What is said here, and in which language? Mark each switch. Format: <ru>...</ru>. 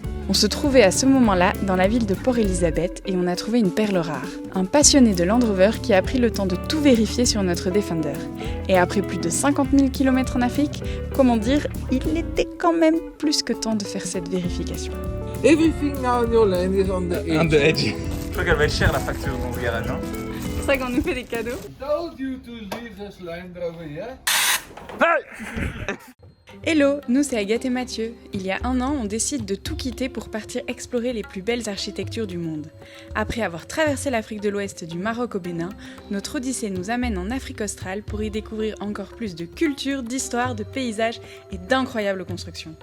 <fr>On se trouvait à ce moment-là dans la ville de Port Elizabeth et on a trouvé une perle rare. Un passionné de Land Rover qui a pris le temps de tout vérifier sur notre Defender. Et après plus de 50 000 km en Afrique, comment dire, il était quand même plus que temps de faire cette vérification.</fr> <en>Everything now in your land is on the edge. On the edge.</en> <fr>Je crois qu'elle va être chère la facture dans ce garage. Hein. C'est pour ça qu'on nous fait des cadeaux.</fr> <en>Told you to leave this Land Rover here.</en> <fr>Hello, nous c'est Agathe et Mathieu. Il y a un an, on décide de tout quitter pour partir explorer les plus belles architectures du monde. Après avoir traversé l'Afrique de l'Ouest du Maroc au Bénin, notre odyssée nous amène en Afrique australe pour y découvrir encore plus de culture, d'histoire, de paysages et d'incroyables constructions.</fr>